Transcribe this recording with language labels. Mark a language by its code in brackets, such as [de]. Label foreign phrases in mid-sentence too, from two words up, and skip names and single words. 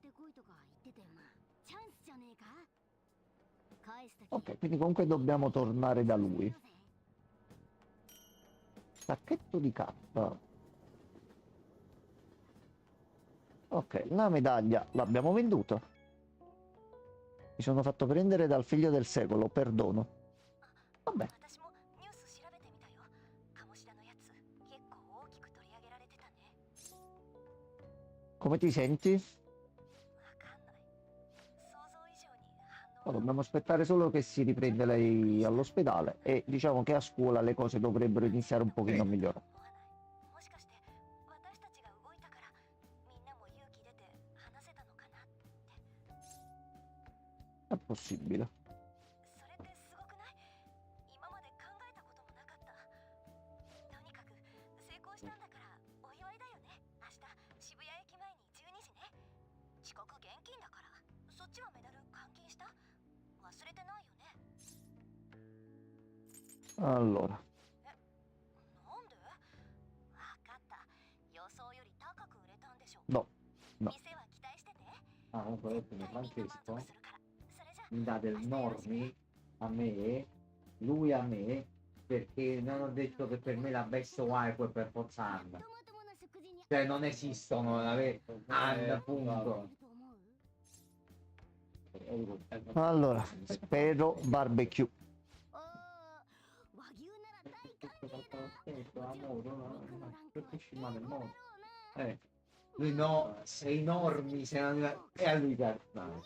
[it] Ok, quindi comunque dobbiamo tornare da lui. Sacchetto di carta. Ok, la medaglia l'abbiamo venduta. Mi sono fatto prendere dal figlio del secolo, perdono. Vabbè. [ja] 私もニュース調べてみたよ。鴨志田のやつ結構大きく取り上げられてたね。 [it] Come ti senti? [ja] わかんない。想像以上に反応 [it] Oh, dobbiamo aspettare solo che si riprende lei all'ospedale e diciamo che a scuola le cose dovrebbero iniziare un pochino a migliorare. [ja] 思わない。もしかして私たちが動いたからみんなも勇気出て話せたのかなって。 [it] È possibile. [ja] それってすごくない？今まで考えたこともなかった。とにかく成功したんだからお祝いだよね。明日渋谷駅前に12時ね。遅刻厳禁だから。そっちはメダル換金した？忘れてないよね。 [it] Allora, [ja] なんで？わかった。予想より高く売れたんでしょ。 [it] no, no. [ja] 店は期待してね。 [it] Ah, comunque ho detto che [ja] 絶対みんな満 [it] Francesco [ja] 足するから。それじゃ [it] mi dà del normi a me, lui a me, perché non ho detto che per me la [en] best wife [it] è per forza Anna. Cioè non esistono, Anna, punto. Allora, spero barbecue. Lui no, sei normi, e a lui no.